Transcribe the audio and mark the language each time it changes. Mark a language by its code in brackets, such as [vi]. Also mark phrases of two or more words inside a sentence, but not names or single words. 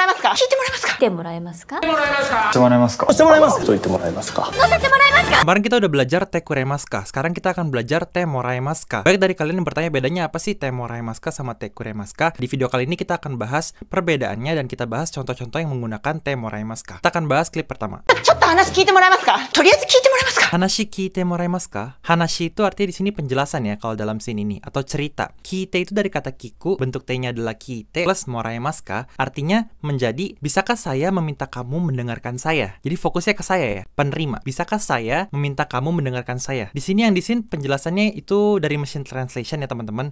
[ja] か聞いてもらえますか来てもらえますかしてもらえますかしてもらえますかと言ってもらえますか [id] Kemarin kita udah belajar [ja] てくれますか. [id] Sekarang kita akan belajar [ja] てもらえますか. [id] Baik dari kalian yang bertanya bedanya apa sih [ja] てもらえますか [id] sama [ja] てくれますか? [id] Di video kali ini kita akan bahas perbedaannya dan kita bahas contoh-contoh yang menggunakan [ja] てもらえますか. [id] Kita akan bahas klip pertama. [ja] ちょっと話聞いてもらえますかとりあえず聞いてもらえますか話聞いてもらえますか. [id] Hanashi itu artinya di sini penjelasan ya kalau dalam scene ini atau cerita. Kite itu dari kata kiku, bentuk t-nya adalah kite plus moraemaska, artinya menjadi bisakah saya meminta kamu mendengarkan saya. Jadi fokusnya ke saya ya, penerima. Bisakah saya meminta kamu mendengarkan saya? Di sini penjelasannya itu dari [en] machine translation [id] ya teman-teman.